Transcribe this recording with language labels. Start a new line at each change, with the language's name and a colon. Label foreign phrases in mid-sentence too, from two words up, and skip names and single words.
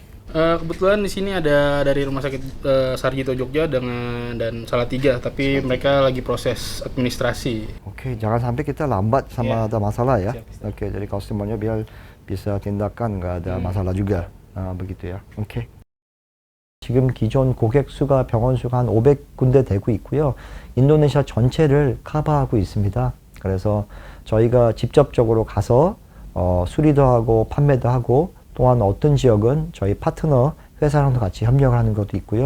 Indonesian: Kebetulan di sini ada dari Rumah Sakit Sarjito Jogja dan Salatiga, tapi mereka lagi proses administrasi. Oke, jangan sampai kita lambat sama ada masalah ya. Siap, Mister. Oke, jadi customernya biar bisa tindakan nggak ada masalah juga. begitu ya.
Korean: 오케이. 지금 기존 고객 수가 병원 수가 한 500군데 되고 있고요. 인도네시아 전체를 커버하고 있습니다. 그래서 저희가 직접적으로 가서 수리도 하고 판매도 하고 또한 어떤 지역은 저희 파트너 회사랑도 같이 협력을 하는 것도 있고요.